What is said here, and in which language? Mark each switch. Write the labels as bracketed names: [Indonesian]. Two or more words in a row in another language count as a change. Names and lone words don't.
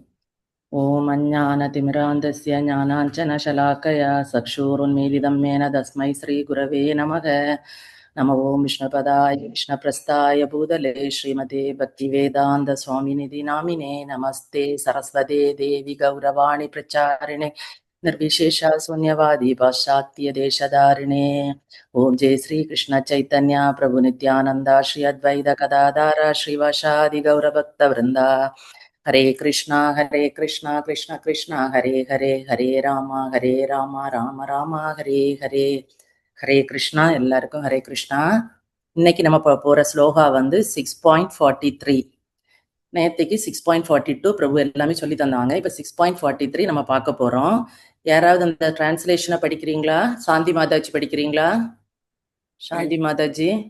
[Sanskrit] ओम् अज्ञानतिमिरान्धस्य ज्ञानाञ्जनशलाकया चक्षुरुन्मीलितं मेन तस्मै श्री गुरवे नमक. नम ओम् विष्णुपादाय कृष्णप्रस्थाय भूतले श्रीमते भक्तिवेदान्त स्वामिनिति नामिने. नमस्ते सरस्वते देवि गौरवाणी प्रचारिणे निर्विशेषा शून्यवादी पाश्चात्य देशधारिणे। ओम जय श्री कृष्ण चैतन्य प्रभु नित्यानंदा श्री अद्वैत गदाधार श्रीवासादि गौरभक्त वृंदा। हरे कृष्णा कृष्ण कृष्ण हरे हरे, हरे राम राम राम हरे हरे, हरे कृष्णा. [Tamil] எல்லாருக்கும் [Sanskrit] हरे कृष्णा. [Tamil] இன்னைக்கு நம்ம போற ஸ்லோகா வந்து 6.43. நேற்றுக்கு 6.42 பிரபு எல்லாமே சொல்லி தந்தாங்க. இப்ப 6.43 நம்ம பார்க்க போறோம். யாராவது அந்த டிரான்ஸ்லேஷனை படிக்கிறீங்களா? சாந்தி மாதாஜி படிக்கிறீங்களா? சாந்தி மாதாஜி